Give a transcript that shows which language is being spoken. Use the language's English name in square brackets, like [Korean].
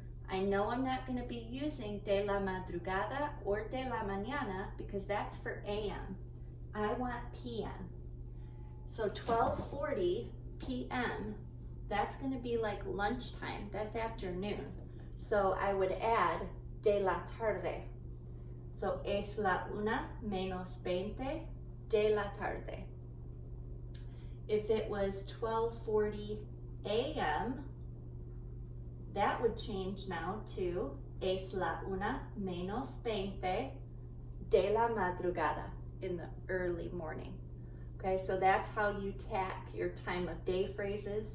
[English] I know I'm not going to be using de la madrugada or de la mañana because that's for a.m. I want p.m. So 12:40 p.m., that's going to be like lunchtime. That's afternoon. So I would add de la tarde. [Spanish] So es la 1 menos 20 de la tarde. [English] If it was 12:40 a.m., that would change now to [Spanish] es la 1 menos 20 de la madrugada, [English] in the early morning. Okay, so that's how you tack your time of day phrases.